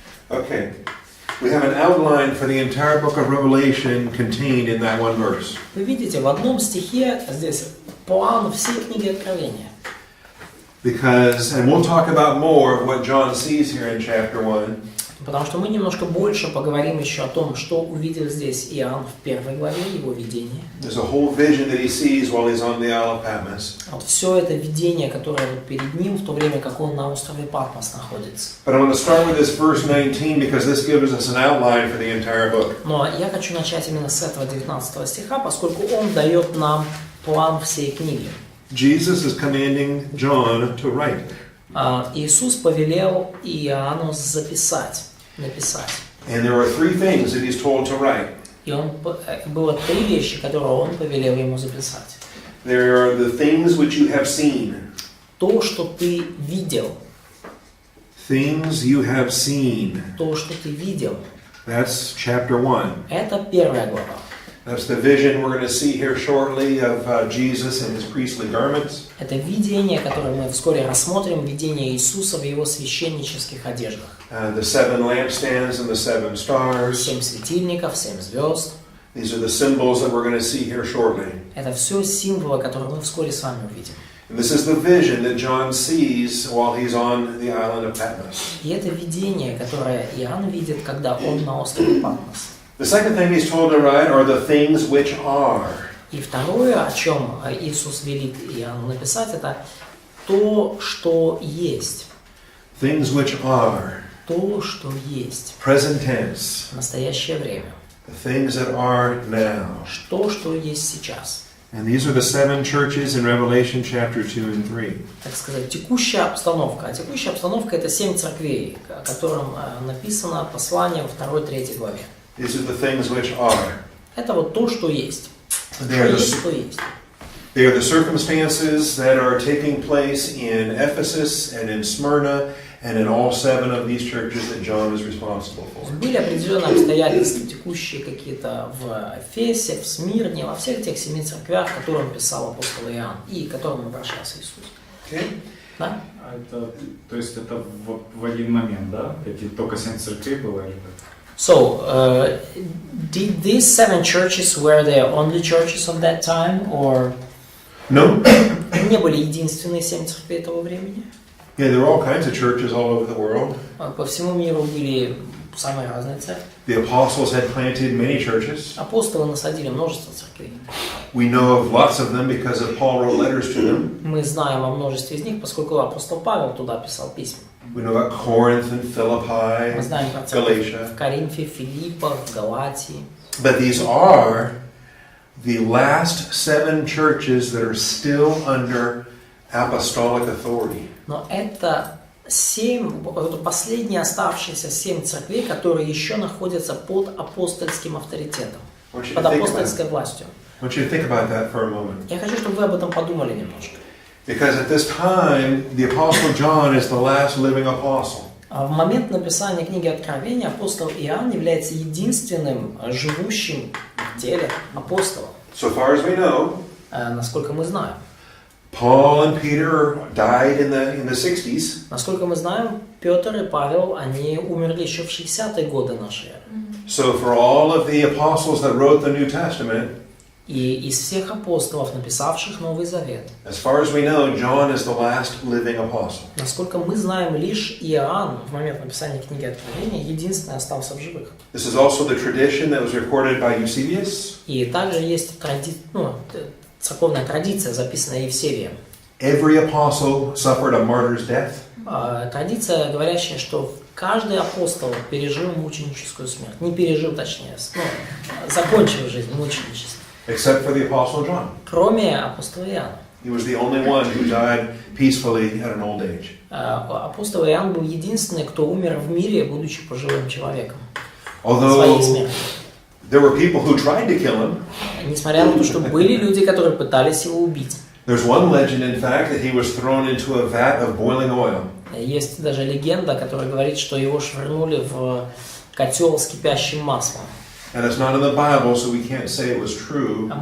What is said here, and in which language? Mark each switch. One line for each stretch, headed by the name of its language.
English: Okay. We have an outline for the entire book of Revelation contained in that one verse.
Russian: Вы видите, в одном стихе здесь план всей книги Откровения.
English: Because, and we'll talk about more of what John sees here in chapter 1.
Russian: Потому что мы немножко больше поговорим еще о том, что увидел здесь Иоанн в 1 главе, его видение.
English: There's a whole vision that he sees while he's on the Isle of Patmos.
Russian: Вот все это видение, которое перед ним, в то время как он на острове Патмос находится.
English: But I want to start with this verse 19 because this gives us an outline for the entire book.
Russian: Но я хочу начать именно с этого 19 стиха, поскольку он дает нам план всей книги.
English: Jesus is commanding John to write.
Russian: Иисус повелел Иоанну написать.
English: And there are three things that he's told to write.
Russian: И было 3 вещи, которые он повелел ему записать.
English: There are the things which you have seen.
Russian: То, что ты видел.
English: Things you have seen.
Russian: То, что ты видел.
English: That's chapter 1.
Russian: Это 1 глава.
English: That's the vision we're going to see here shortly of Jesus in his priestly garments.
Russian: Это видение, которое мы вскоре рассмотрим, видение Иисуса в его священнических одеждах.
English: The 7 lampstands and the 7 stars.
Russian: 7 светильников, 7 звезд.
English: These are the symbols that we're going to see here shortly.
Russian: Это все символы, которые мы вскоре с вами увидим.
English: And this is the vision that John sees while he's on the island of Patmos.
Russian: И это видение, которое Иоанн видит, когда он на острове Патмос.
English: The second thing he's told to write are the things which are.
Russian: И второе, о чем Иисус велит Иоанну написать, это то, что есть.
English: Things which are.
Russian: То, что есть.
English: Present tense.
Russian: В настоящее время.
English: The things that are now.
Russian: То, что есть сейчас.
English: And these are the 7 churches in Revelation chapter 2 and 3.
Russian: Так сказать, текущая обстановка. А текущая обстановка – это 7 церквей, о котором написано послание во 2-3 главе.
English: These are the things which are.
Russian: Это вот то, что есть. Что
English: They are
Russian: есть, то есть.
English: They are the circumstances that are taking place in Ephesus and in Smyrna and in all 7 of these churches that John is responsible for.
Russian: Были определенные обстоятельства, текущие какие-то в Эфесе, в Смирне, во всех тех 7 церквях, которым писал апостол Иоанн и которым обращался Иисус.
English: Okay?
Russian: Да? То есть это в один момент, да? Эти только 7 церквей было или как?
English: So, did these 7 churches were the only churches of that time, or No.
Russian: не были единственные 7 церквей того времени?
English: Yeah, there were all kinds of churches all over the world.
Russian: По всему миру были самые разные церкви.
English: The apostles had planted many churches.
Russian: Апостолы насадили множество церквей.
English: We know of lots of them because of Paul wrote letters to them.
Russian: Мы знаем о множестве из них, поскольку апостол Павел туда писал письма.
English: We know about Corinth and Philippi,
Russian: Мы знаем про церковь
English: Galatia.
Russian: в Коринфе, Филиппах, Галатии.
English: But these are the last 7 churches that are still under apostolic authority.
Russian: Но это 7, последние оставшиеся 7 церквей, которые еще находятся под апостольским авторитетом, под апостольской властью.
English: I want you to think about that for a moment.
Russian: Я хочу, чтобы вы об этом подумали немножко.
English: Because at this time, the Apostle John is the last living apostle.
Russian: В момент написания книги Откровения апостол Иоанн является единственным живущим в теле апостолом.
English: So far as we know,
Russian: Насколько мы знаем.
English: Paul and Peter died in the 60s.
Russian: Насколько мы знаем, Петр и Павел, они умерли еще в 60-е годы нашей эры.
English: So for all of the apostles that wrote the New Testament,
Russian: И из всех апостолов, написавших Новый Завет,
English: as far as we know, John is the last living apostle.
Russian: насколько мы знаем, лишь Иоанн в момент написания книги Откровения единственный остался в живых.
English: This is also the tradition that was recorded by Eusebius.
Russian: И также есть церковная традиция, записанная Евсевием.
English: Every apostle suffered a martyr's death.
Russian: Традиция, говорящая, что каждый апостол пережил мученическую смерть. Не пережил, точнее, закончил жизнь мученичеством.
English: Except for the apostle John.
Russian: Кроме апостола Иоанна.
English: He was the only one who died peacefully at an old age.
Russian: Апостол Иоанн был единственный, кто умер в мире, будучи пожилым человеком.
English: Although
Russian: Своей смертью.
English: there were people who tried to kill him.
Russian: Несмотря на то, что были люди, которые пытались его убить.
English: There's one legend, in fact, that he was thrown into a vat of boiling oil.
Russian: Есть даже легенда, которая говорит, что его швырнули в котел с кипящим маслом.
English: And it's not in the Bible, so we can't say it was true.